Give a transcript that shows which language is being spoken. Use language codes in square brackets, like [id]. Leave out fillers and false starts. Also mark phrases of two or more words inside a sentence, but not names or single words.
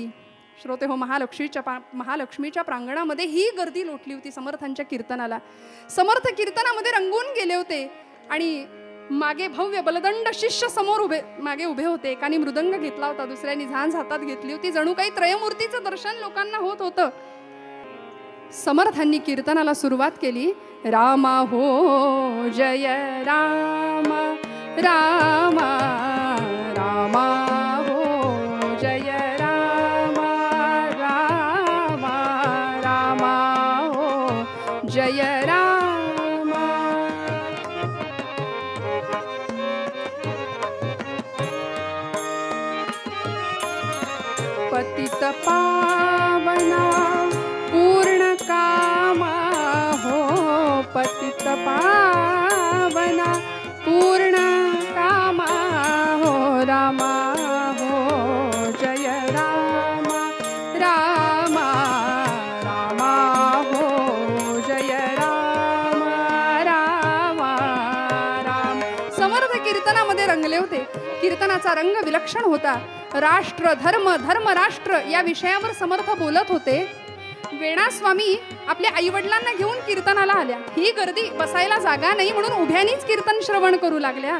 [mr] श्रोते हो, महालक्ष्मीच्या प्रांगणामध्ये ही गर्दी लोटली होती समर्थांच्या कीर्तनाला. समर्थ कीर्तनामध्ये रंगून गेले होते आणि मागे भव्य बलदंड शिष्य समोर मागे उभे होते. एकाने मृदंग घेतला होता, दुसऱ्याने झांज हातात घेतली होती. जणू काही त्रयमूर्तीचं दर्शन लोकांना होत होतं. समर्थांनी कीर्तनाला सुरुवात केली. रामा हो जय राम राम रामा हो जय राम राम रामा हो जय राम. पतित पावना पूर्ण कामा हो पतित पावना पूर्ण कामा हो रामा हो जय राम रामा रामा हो जय राम रामा राम. समर्थ कीर्तनामध्ये रंगले होते. कीर्तनाचा रंग विलक्षण होता. राष्ट्र धर्म धर्म राष्ट्र या विषयावर समर्थ बोलत होते. वेणा स्वामी आपल्या आईवडिलांना घेऊन कीर्तनाला आल्या. ही गर्दी बसायला जागा नाही म्हणून उभ्यानीच कीर्तन श्रवण करू लागल्या.